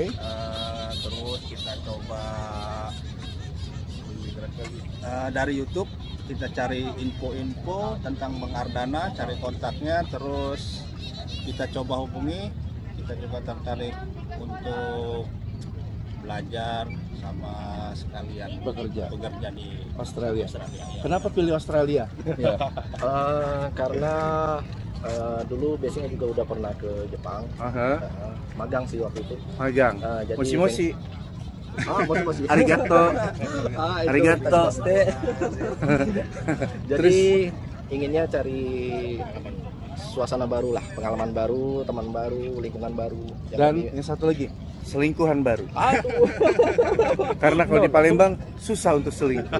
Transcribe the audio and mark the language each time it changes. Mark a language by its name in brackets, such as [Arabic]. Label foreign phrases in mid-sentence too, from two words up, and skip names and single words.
[Indonesian] Terus kita coba dari YouTube kita cari info-info tentang Bang Ardana, cari kontaknya, terus kita coba hubungi, kita juga tertarik untuk belajar sama sekalian Bekerja. di Australia. Australia. Ya. Kenapa pilih Australia? Karena dulu biasanya juga udah pernah ke Jepang. Aha, Magang sih waktu itu. magang. Jadi Moshi-moshi. Moshi-moshi. Arigato. Itu Arigato. taste. Jadi inginnya cari suasana baru lah, pengalaman baru, teman baru, lingkungan baru. Dan yang satu lagi, selingkuhan baru. Karena kalau di Palembang susah untuk selingkuh.